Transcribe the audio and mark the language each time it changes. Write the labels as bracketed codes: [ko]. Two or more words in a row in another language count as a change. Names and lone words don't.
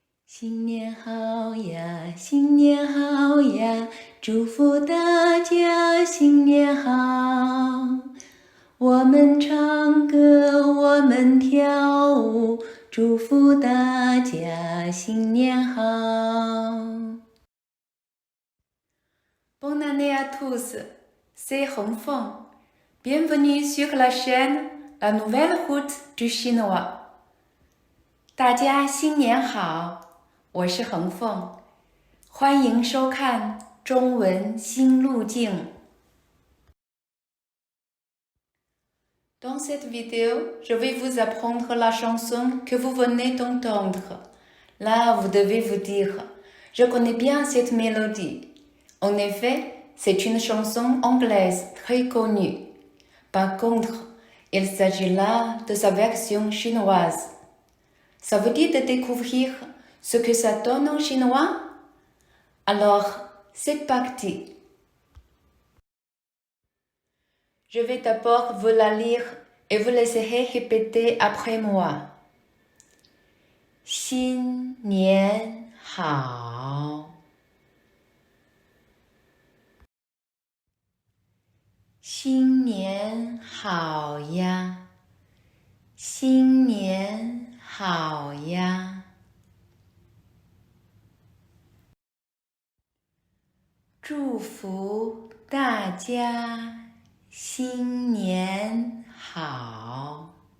[zh] 新年好呀，新年好呀，祝福大家新年好。我们唱歌，我们跳舞，祝福大家新年好。 [fr] Bonne année à tous, c'est Hong Feng. Bienvenue sur la chaîne La Nouvelle Route du Chinois. [zh] 大家新年好，我是恒凤，欢迎收看中文新路径。 [fr] Dans cette vidéo, je vais vous apprendre la chanson que vous venez d'entendre. Là, vous devez vous dire, je connais bien cette mélodie. En effet, c'est une chanson anglaise très connue. Par contre, il s'agit là de sa version chinoise. Ça vous dit de découvrir ce que ça donne en chinois? Alors, c'est parti. Je vais d'abord vous la lire et vous laisserez répéter après moi. [zh] 新年好，新年好呀，新年好呀，祝福大家新年好。